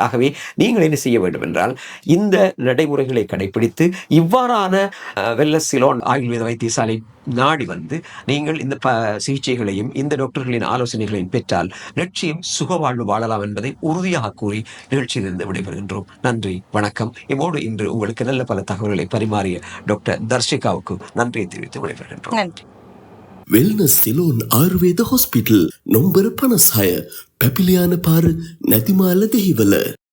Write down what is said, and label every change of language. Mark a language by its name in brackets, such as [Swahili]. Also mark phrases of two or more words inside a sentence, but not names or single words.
[Tamil] ஆகவே நீங்கள் என்ன செய்ய வேண்டும் என்றால், இந்த நடைமுறைகளை கடைபிடித்து இவ்வாறான வெல்னஸ் சிலோன் ஆயுர்வேத வைத்தியசாலை நாடி வந்து நீங்கள் இந்த சிகிச்சைகளையும் இந்த டாக்டர்களின் ஆலோசனைகளையும் பெற்றால் நிச்சயம் சுகவாழ்வு வாழலாம் என்பதை உறுதியாக கூறி நிகழ்ச்சியிலிருந்து விடைபெறுகின்றோம். நன்றி, வணக்கம். இம்மோடு இன்று உங்களுக்கு நல்ல பல தகவல்களை பரிமாறிய டாக்டர் தர்ஷிகாவுக்கு நன்றியை தெரிவித்து விடைபெறுகின்றோம். நன்றி. [Sinhala] වෙල්නස් සිලෝන් ආයුර්වේද හොස්පිටල් නොම්බර 56 පැපිලියාන පාර නැතිමාල දෙහිවල.